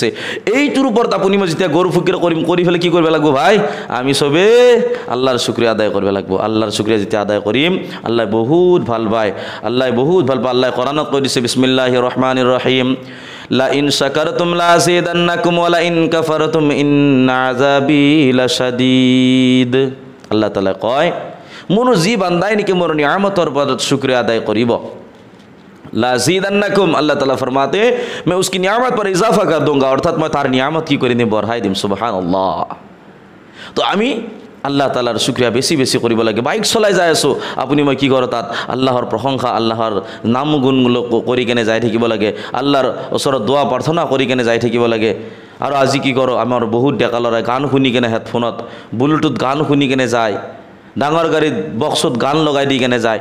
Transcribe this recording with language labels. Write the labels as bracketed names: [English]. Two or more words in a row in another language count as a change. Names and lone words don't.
[Assamese] এইটোৰ ওপৰত আপুনি মই যেতিয়া গৌৰৱ ফিকিৰ কৰিম, কৰি ফেলে কি কৰিব লাগিব ভাই? আমি চবেই আল্লাহৰ শুক্ৰিয়া আদায় কৰিব লাগিব। আল্লাহৰ শুক্ৰিয়া যেতিয়া আদায় কৰিম, আল্লাহ বহুত ভাল পায়, আল্লাহ বহুত ভাল পায়। আল্লাহ কোৰানত কৈ দিছে, [Arabic] بسم الله الرحمن الرحيم، لئن شكرتم لأزيدنكم ولئن كفرتم إن عذابي لشديد. [Assamese] আল্লাহ তাআলা কয়, মোৰ যি বান্দাই নেকি মোৰ নিয়ামতৰ ওপৰত শুক্रिয়া আদায় কৰিব, লাযিদান্নাকুম, [Hindi] अल्लाह तआला फरमाते मैं उसकी नियामत पर इजाफा कर दूंगा, [Assamese] অর্থাৎ মই তাৰ নিয়ামত কি কৰি দিম? বঢ়াই দিম। সুবহানাল্লাহ। তো আমি আল্লাহ তাআলাৰ শুক্ৰিয়া বেছি বেছি কৰিব লাগে। বাইক চলাই যাই আছোঁ, আপুনি মই কি কৰোঁ? তাত আল্লাহৰ প্ৰশংসা, আল্লাহৰ নাম গুণ কৰি কেনে যাই থাকিব লাগে, আল্লাহৰ ওচৰত দোৱা প্ৰাৰ্থনা কৰি কেনে যাই থাকিব লাগে। আৰু আজি কি কৰোঁ? আমাৰ বহুত ডেকা ল'ৰাই গান শুনি কেনে, হেডফোনত ব্লুটুথ গান শুনি কেনে যায়, ডাঙৰ গাড়ীত বক্সত গান লগাই দি কেনে যায়।